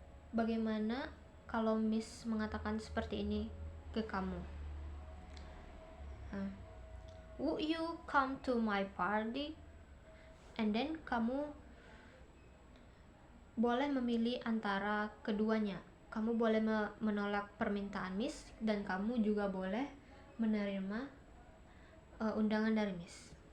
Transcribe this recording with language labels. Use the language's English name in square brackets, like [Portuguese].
[Indonesian] Bagaimana kalau Miss mengatakan seperti ini ke kamu? [English] Would you come to my party? And then [Indonesian] kamu boleh memilih antara keduanya. Kamu boleh menolak permintaan Miss, dan kamu juga boleh menerima undangan dari Miss.